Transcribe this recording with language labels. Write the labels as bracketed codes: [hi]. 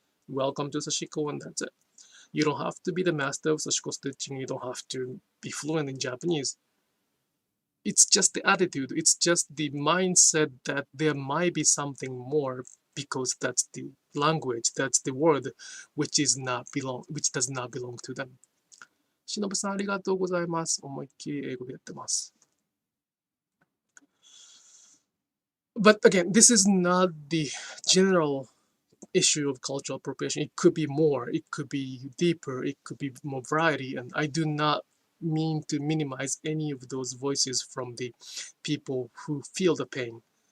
[en] Welcome to Sashiko, and that's it. You don't have to be the master of Sashiko stitching. You don't have to be fluent in Japanese. It's just the attitude. It's just the mindset that there might be something more because that's the language, that's the word which does not belong to them. [ja] しのぶさんありがとうございます。思いっきり英語でやってます。 [en] But again, this is not the general issue of cultural appropriation. It could be more, it could be deeper, it could be more variety, and I do not mean to minimize any of those voices from the people who feel the pain.